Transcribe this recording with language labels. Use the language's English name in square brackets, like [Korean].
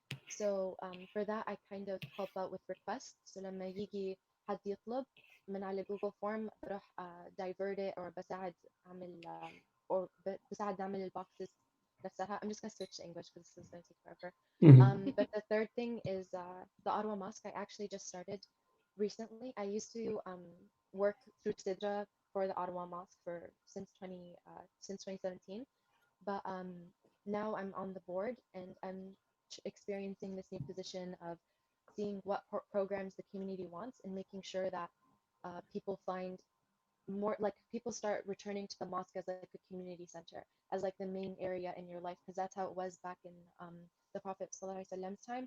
[English] So for that I kind of help out with requests. [Arabic] So لما يجي حد يطلب من على جوجل فورم بروح [English] divert it or [Arabic] بساعد أعمل or بساعد نعمل البوكسز نفسها. [English] I'm just gonna switch to English because this is gonna take forever. But the third thing is the Ottawa Mosque. I actually just started recently. I used to work through Sidra for the Ottawa Mosque since 2017, but now I'm on the board and I'm experiencing this new position of seeing what programs the community wants and making sure that people find more, like people start returning to the mosque as like a community center, as like the main area in your life, because that's how it was back in the Prophet ﷺ's time.